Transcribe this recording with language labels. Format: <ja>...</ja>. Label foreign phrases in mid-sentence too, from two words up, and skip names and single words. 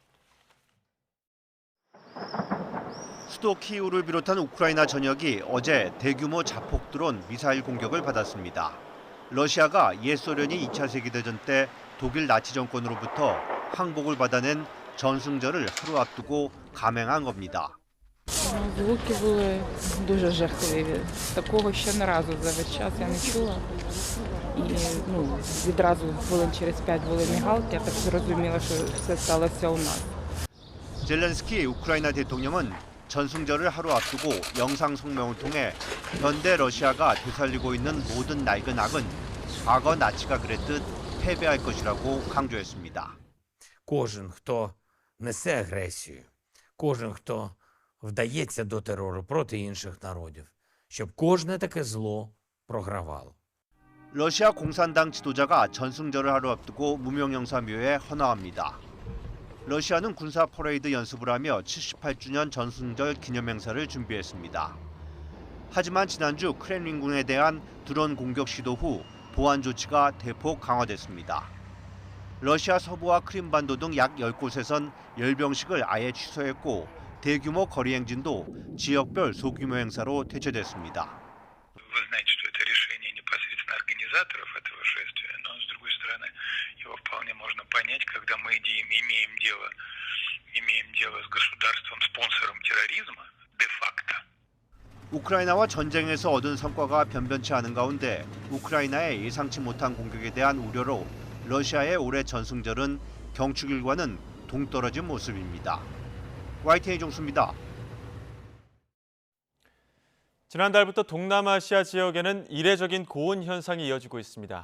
<ko>수도 키이우를 비롯한 우크라이나 전역이 어제 대규모 자폭 드론 미사일 공격을 받았습니다. 러시아가 옛 소련이 2차 세계대전 때 독일 나치 정권으로부터 항복을 받아낸 전승절을 하루 앞두고 감행한 겁니다.</ko> <uk>Звуки були дуже жахливі. Такого ще не разу за весь час я не чула. І відразу хвилин через 5 були мігалки, я так зрозуміла, що все сталося у нас.</uk> <ko>젤렌스키 우크라이나 대통령은 전승절을 하루 앞두고 영상 성명을 통해 현대 러시아가 되살리고 있는 모든 낡은 악은 과거 나치가 그랬듯 패배할 것이라고 강조했습니다.</ko> <uk>Кожен, хто несе агресію, кожен, хто вдається до терору проти інших народів, щоб кожне таке зло програвало.</uk> <ko>러시아 공산당 지도자가 전승절을 하루 앞두고 무명영사묘에 헌화합니다. 러시아는 군사 퍼레이드 연습을 하며 78주년 전승절 기념행사를 준비했습니다. 하지만 지난주 크렘린궁에 대한 드론 공격 시도 후 보안 조치가 대폭 강화됐습니다. 러시아 서부와 크림반도 등 약 10곳에선 열병식을 아예 취소했고 대규모 거리 행진도 지역별 소규모 행사로 대체됐습니다.</ko> <ru>Вы знаете, что это решение непосредственно организаторов этого шествия, но с другой стороны его вполне можно понять, когда мы имеем дело с государством, спонсором терроризма, де-факто.</ru> <ko>우크라이나와 전쟁에서 얻은 성과가 변변치 않은 가운데 우크라이나의 예상치 못한 공격에 대한 우려로 러시아의 올해 전승절은 경축일과는 동떨어진 모습입니다. YTN 종수입니다. 지난달부터 동남아시아 지역에는 이례적인 고온 현상이 이어지고 있습니다.</ko>